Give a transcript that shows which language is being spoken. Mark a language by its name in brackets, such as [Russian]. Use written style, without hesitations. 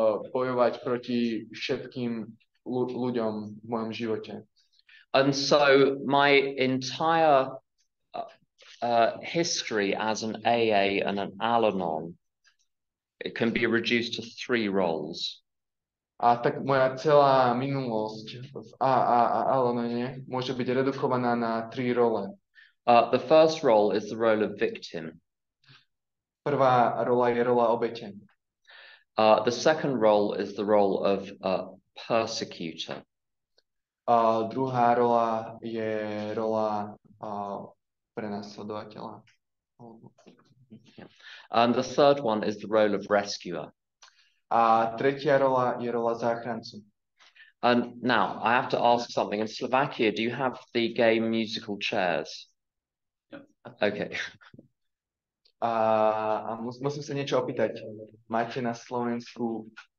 [Slovak] Bojovať proti všetkým ľuďom v mojom živote. [English] And so my entire history as an AA and an Al-Anon, it can be reduced to 3 roles. [Slovak] A tak moja celá minulosť v Al-Anone môže byť redukovaná na 3 role. [English] The first role is the role of victim. [Slovak] Prvá rola je rola obete. [English] The second role is the role of persecutor. [Slovak] Druhá rola je rola prenasledovateľa. [English] And the third one is the role of rescuer. [Slovak] A tretia rola je rola záchrancu. [English] And now I have to ask something. In Slovakia, do you have the game musical chairs? Yeah. Okay. [Slovak] A musím sa niečo opýtať. Máte na Slovensku